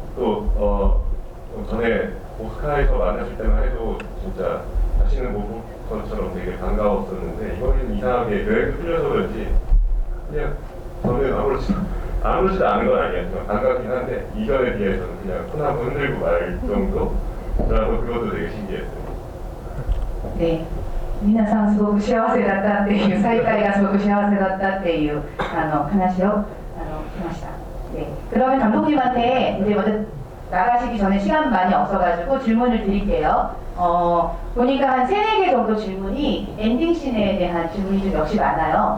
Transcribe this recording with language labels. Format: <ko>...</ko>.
<ko>또 전에 오스카에서 만났을 때만 해도 진짜 다시는 못 본 것처럼 되게 반가웠었는데 이번에는 이상하게 여행도 틀려서 그런지 그냥 저는 아무렇지도 않은 건 아니었지만 반갑긴 한데 이전에 비해서는 그냥 손 한번 흔들고 말 정도라서 그것도 되게 신기했어요. 네.</ko> <ja>皆さんすごく幸せだったっていう再会がすごく幸せだったっていう話を聞きました.</ja> <ko>네. 그러면 감독님한테 이제 먼저 나가시기 전에 시간 많이 없어가지고 질문을 드릴게요. 보니까 한 3-4개 정도 질문이 엔딩씬에 대한 질문이 좀 역시 많아요.</ko>